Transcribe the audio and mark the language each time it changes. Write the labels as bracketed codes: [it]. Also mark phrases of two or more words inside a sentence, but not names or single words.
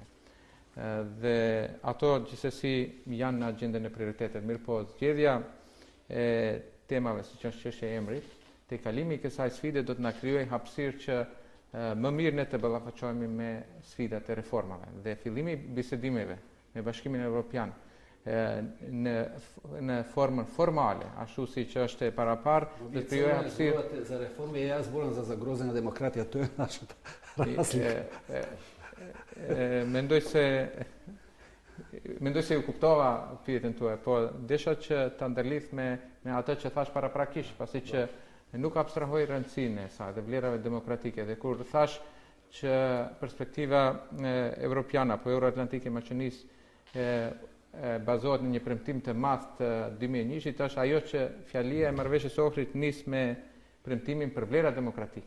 [sq] Dhe ato gjithsesi janë në agjendën e prioritetet, mirë po zgjedhja e temave siç është çështja e emrit, te kalimi i kësaj sfide do të na krijojë hapësirë që më mirë ne të ballafaqohemi me sfidat e reformave dhe fillimi i bisedimeve me Bashkimin Evropian në formën formale, ashtu siç është e paraparë, do të krijojë hapësirë [mk] за реформе. Ја зборам за загрозена демократија, то је наша разлика. [sq] Mendoj se ju kuptova pyetjen tuaj, po desha që ta ndërlidh me atë që thash paraprakisht, pasi që nuk abstrahoj rëndësinë e saj dhe vlerave demokratike dhe kur thash që perspektiva evropiane apo euroatlantike e Maqedonisë bazohet në një premtim të madh të 2001-shit, është ajo që fjalia e marrëveshjes së Ohrit nis me premtimin për vlera demokratike.